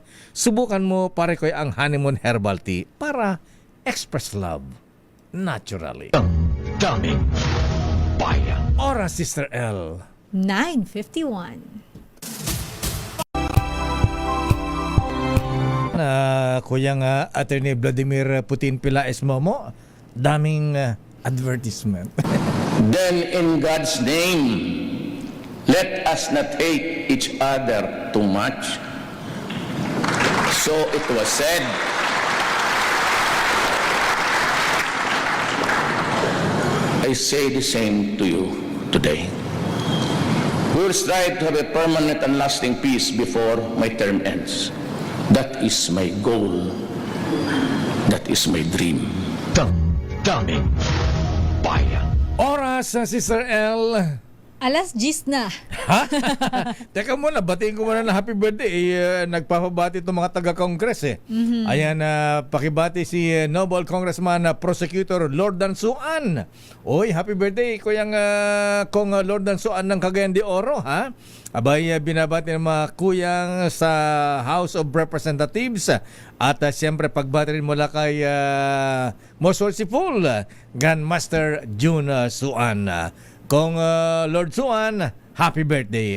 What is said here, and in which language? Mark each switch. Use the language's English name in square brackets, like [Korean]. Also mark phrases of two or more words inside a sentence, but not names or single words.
[Filipino] Subukan mo pare ko ang [English] honeymoon herbal tea [Filipino] para [English] express love naturally. [Filipino] Daming bayan. Oras, Sister L. 9:51. Kuyang Attorney Vladimir Putin Pilaes Momo, daming advertisement. [English] Then in God's name, let us not hate each other too much. So it was said, I say the same to you today. We will strive to have a permanent and lasting peace before my term ends. That is my goal. That is my dream. [Filipino] Daming bayan. Oras, Sister L. Alas 10 na. Ha? Teka muna, batiin ko muna na [English] happy birthday. [Filipino] Nagpapabati itong mga taga-Congress Ayan, pakibati si Noble Congressman Prosecutor Lord Dansuan. Oy, [English] happy birthday, [Filipino] Kuyang Kong Lord Dansuan ng Cagayan de Oro, ha? Abay, binabati ng mga kuyang sa House of Representatives. At siyempre, pagbati rin mula kay Most Worshipful Grandmaster June Suan. Kung Lord Suan, [English] happy birthday.